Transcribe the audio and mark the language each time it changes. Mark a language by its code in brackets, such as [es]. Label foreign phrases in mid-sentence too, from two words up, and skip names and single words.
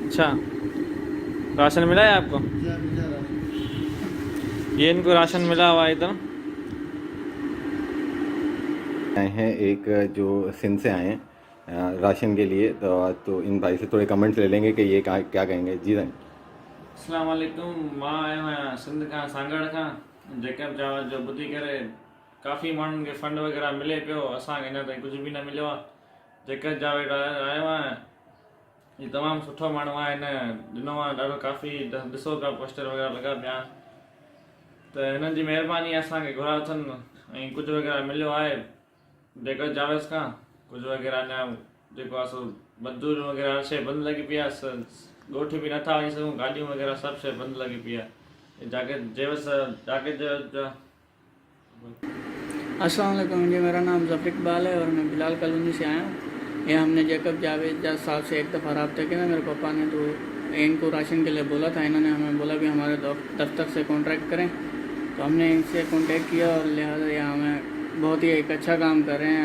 [ur] اچھا راشن ملا ہے آپ کو؟ یہ ان کو راشن ملا ہوا ادھر. آئے ہیں ایک جو سندھ سے آئے ہیں راشن کے لیے، تو ان بھائی سے تھوڑے کمنٹس لے لیں گے کہ یہ کیا کہیں گے. جی سر. السلام علیکم. [sd] मां आयो आहियां सिंध खां सांगड़ खां. जेकब जावद जो ॿुधी करे काफ़ी माण्हुनि खे फंड वग़ैरह मिले पियो, असांखे अञा ताईं कुझु बि न मिलियो आहे. जेकब जावद आयो आहियां, हीउ तमामु सुठो माण्हू आहे. हिन ॾिनो आहे ॾाढो काफ़ी ॾिसो पिया पोस्टर वग़ैरह लॻा पिया, त हिननि जी महिरबानी असांखे घुरा अथनि ऐं कुझु वग़ैरह मिलियो आहे जेकब जावेद खां. कुझु वग़ैरह अञा जेको आहे सो मज़दूर वग़ैरह हर शइ बंदि लॻी पई आहे, ॻोठ बि नथा वञी सघूं, गाॾियूं वग़ैरह सभु शइ बंदि लॻी पई आहे. [ur] السلام علیکم جی. میرا نام ظفر اقبال ہے اور میں بلال کالونی سے آیا ہوں. یہ ہم نے جیکب جاوید صاحب سے ایک دفعہ رابطہ کیا تھا میرے پاپا نے، تو ان کو راشن کے لیے بولا تھا. انہوں نے ہمیں بولا کہ ہمارے دفتر سے کانٹریکٹ کریں، تو ہم نے ان سے کانٹیکٹ کیا اور لہٰذا یہ ہمیں بہت ہی ایک اچھا کام کر رہے ہیں.